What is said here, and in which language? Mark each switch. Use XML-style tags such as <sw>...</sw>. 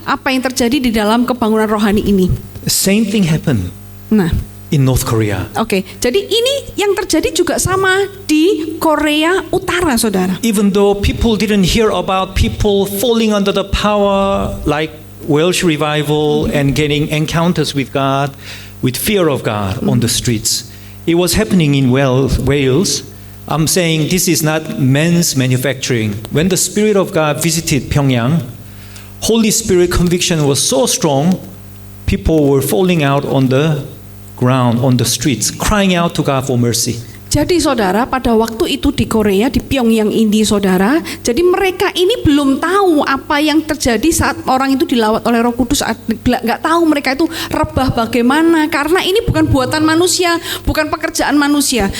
<id>Apa yang terjadi di dalam kebangunan rohani ini?</id> <en>Same thing happened</en> <id>Nah,</id> <en>in North Korea.</en> <id>oke, jadi ini yang terjadi juga sama di Korea Utara, saudara.</id> <en>Even though people didn't hear about people falling under the power like Welsh revival and getting encounters with God, with fear of God on the streets, it was happening in Wales. I'm saying this is not men's manufacturing. When the Spirit of God visited Pyongyang, Holy Spirit conviction was so strong, people were falling out on the ground, on the streets, crying out to God for mercy.</en> <id>Jadi saudara, pada waktu itu di Korea, di Pyongyang ini, saudara, jadi mereka ini belum tahu apa yang terjadi saat orang itu dilawat oleh Roh Kudus. Nggak tahu mereka itu rebah bagaimana, karena ini bukan buatan manusia, bukan pekerjaan manusia.</id>